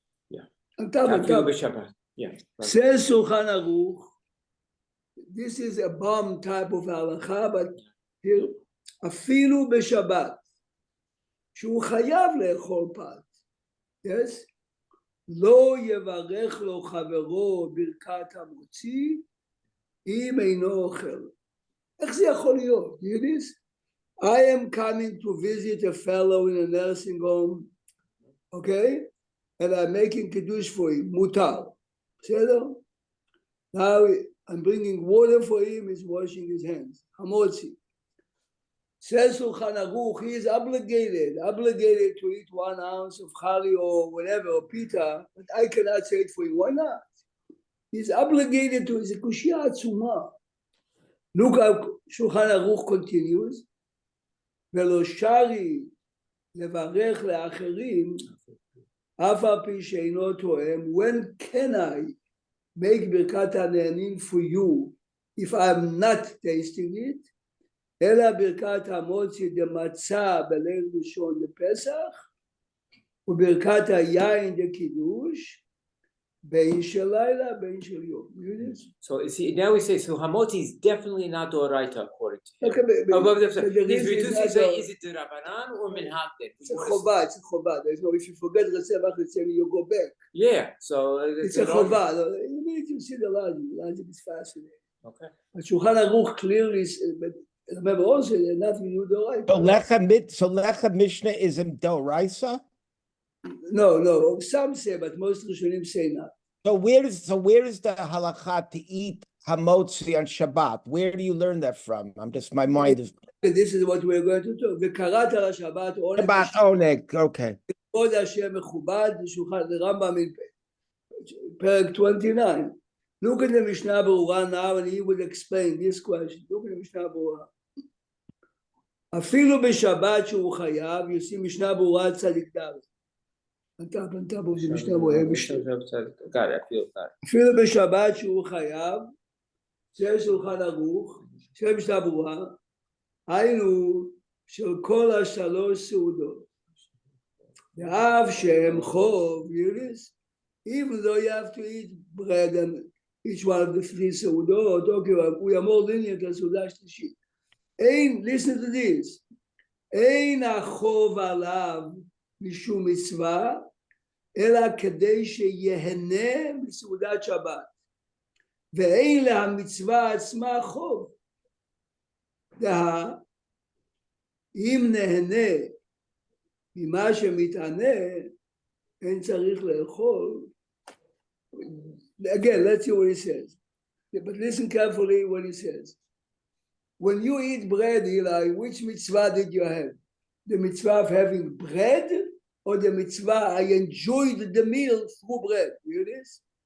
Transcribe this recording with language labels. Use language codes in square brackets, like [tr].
[en] Yeah. On top. Yeah. Right. Says Shulchan Aruch, this is a bomb type of halacha, but here, [he] אפילו בשבת, שהוא חייב לאכול פת, [en] yes? [he] לא יברך לו חברו ברכת המוציא, אם אינו אוכל. איך זה יכול להיות? [en] You hear this? I am coming to visit a fellow in a nursing home, okay? And I'm making kiddush for him, [he] מותר. בסדר? [en] Now I'm bringing water for him, he's washing his hands. Hamotzi. Says Shulchan Aruch, he is obligated to eat 1 ounce of chali or whatever, or pita, but I cannot say it for him. Why not? He's obligated to, it's a kushia atzuma. Look how Shulchan Aruch continues. Velo shari levarech leacherim, [he] אף על פי שאינו תואם, [en] when can I make birkat hane'anim for you if I'm not tasting it? [he] אלא ברכת המוציא דמצה בליל ראשון לפסח, וברכת היין דקידוש, בין של לילה, בין של יום. [en] So is he, now we say, so hamotzi is definitely not doraita according to him. Okay, He's reducing, say, is it the Rabbanan or Minhag then? It's a chobah. There's no, if you forget Ratzevach, you go back. Yeah, so it's a chobah. You need to see the logic. The logic is fascinating. Okay. But Shulchan Aruch clearly, but remember also, they're not you doraita. So Lechem Mishnah is in Doraisa? No. Some say, but most Rishonim say not. So where is the halakha to eat hamotzi on Shabbat? Where do you learn that from? My mind is. This is what we're going to talk. V'karat al Shabbat oneg. Okay. Kod Hashem mechubad Shulchan the Rambam in Perek 29. Look at the Mishnah Berurah now, and he will explain this question. Look at the Mishnah Berurah. [he] אפילו בשבת שהוא חייב, [en] you see Mishnah Berurah Tzadik Dalet. On top of the Mishnah Berurah. Got it, I feel that. [he] אפילו בשבת שהוא חייב, זה שולחן ערוך, של משנה ברורה, היינו של כל 3 סעודות. ואף שהם חוב, יוליס, [en] even though you have to eat bread and each one of the 3 סעודות, okay, [he] הוא יאמור ליניאט לסעודה השלישית. [en] listen to this, [he] אין החוב עליו משום מצווה, אלא כדי שיהנה מסעודת שבת. ואין להמצווה עצמה חוב. אם נהנה ממה שמתענה, אין צריך לאכול. [en] Again, let's see what he says. But listen carefully what he says. When you eat bread, Eli, which mitzvah did you have? The mitzvah of having bread, or the mitzvah I enjoyed the meal through bread? You hear this?